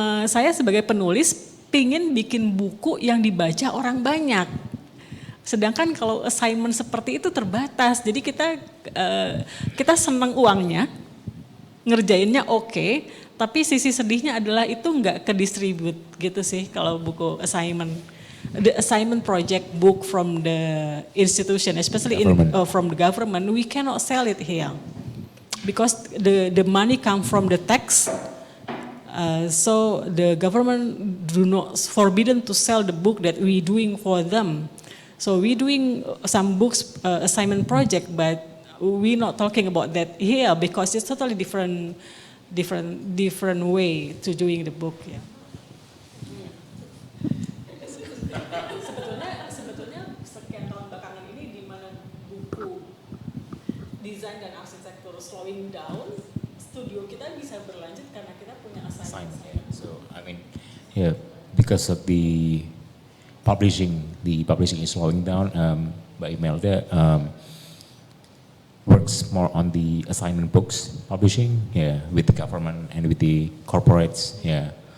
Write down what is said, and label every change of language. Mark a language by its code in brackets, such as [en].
[id] Saya sebagai penulis pingin bikin buku yang dibaca orang banyak. Sedangkan kalau assignment seperti itu terbatas. Jadi kita senang uangnya, ngerjainnya oke, tapi sisi sedihnya adalah itu nggak ke distribute gitu sih kalau buku assignment. [en] The assignment project book from the institution, especially from the government, we cannot sell it here because the money come from the tax. So the government do not forbidden to sell the book that we doing for them. So we doing some books assignment project, but we not talking about that here because it's totally different way to doing the book. Yeah. [id] Sebetulnya sekian tahun belakangan ini di mana buku desain dan arsitektur [en] slowing down, [id] studio kita bisa berlanjut karena kita punya assignment. [en] So I mean, yeah, because of the publishing is slowing down. Mbak Imelda works more on the assignment books publishing, yeah, with the government and with the corporates, yeah.